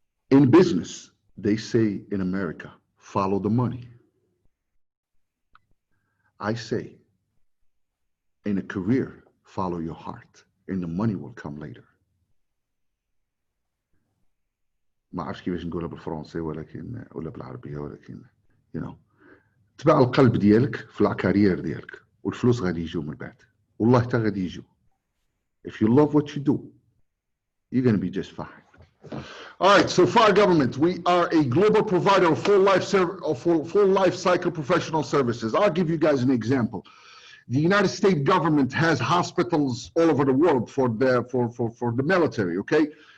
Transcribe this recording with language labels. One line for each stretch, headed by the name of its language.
English: In business, they say in America, follow the money. I say, in a career, follow your heart, and the money will come later.
Arabic: ما أعرفش كيفاش نقولها بالفرنسي ولكن ولا بالعربية ولكن تبع القلب ديالك في الكارير ديالك والفلوس غادي يجوا من بعد والله حتى غادي يجوا.
English: If you love what you do, you're going to be just fine. All right, so FAR Government, we are a global provider of full life cycle professional services. I'll give you guys an example. The United States government has hospitals all over the world for the military, okay?